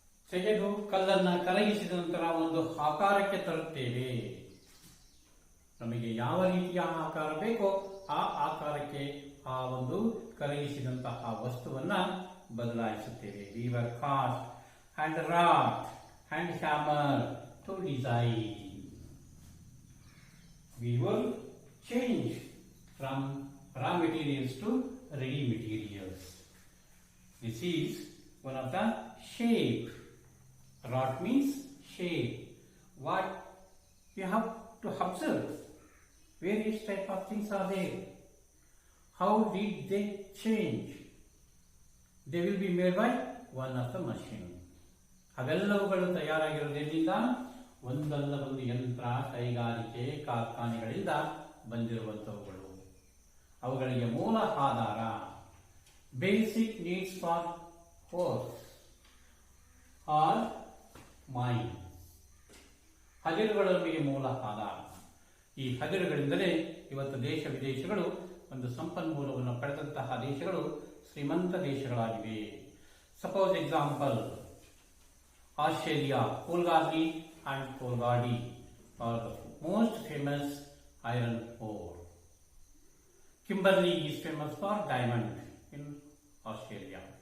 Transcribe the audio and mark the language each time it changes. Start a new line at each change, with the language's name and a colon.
Kannada: ತೆಗೆದು ಕಲ್ಲನ್ನ ಕರಗಿಸಿದ ನಂತರ ಒಂದು ಆಕಾರಕ್ಕೆ ತರುತ್ತೇವೆ. ನಮಗೆ ಯಾವ ರೀತಿಯ ಆಕಾರ ಬೇಕೋ ಆ ಆಕಾರಕ್ಕೆ ಆ ಒಂದು ಕರಗಿಸಿದಂತಹ ವಸ್ತುವನ್ನ ಬದಲಾಯಿಸುತ್ತೇವೆ.
English: We were cast and wrought and hammered to design. We will change from raw materials to ready materials. This is one of the shape. Wrought means shape. What you have to observe, various type of things are there. How did they change? They will be made by one of the machine.
Kannada: ಅವೆಲ್ಲವುಗಳು ತಯಾರಾಗಿರುವುದರಿಂದ ಒಂದಲ್ಲ ಒಂದು ಯಂತ್ರ, ಕೈಗಾರಿಕೆ, ಕಾರ್ಖಾನೆಗಳಿಂದ ಬಂದಿರುವಂತವುಗಳು. ಅವುಗಳಿಗೆ ಮೂಲ ಆಧಾರ
English: Basic needs for force are mine.
Kannada: ಹದಿರುಗಳು ನಮಗೆ ಮೂಲ ಆಧಾರ. ಈ ಹದಿರುಗಳಿಂದಲೇ ಇವತ್ತು ದೇಶ ವಿದೇಶಗಳು ಒಂದು ಸಂಪನ್ಮೂಲವನ್ನು ಪಡೆದಂತಹ ದೇಶಗಳು ಶ್ರೀಮಂತ ದೇಶಗಳಾಗಿವೆ.
English: Suppose example Australia, Kalgoorlie and Coolgardie are the most famous iron ore. Kimberley is famous for diamond in Australia.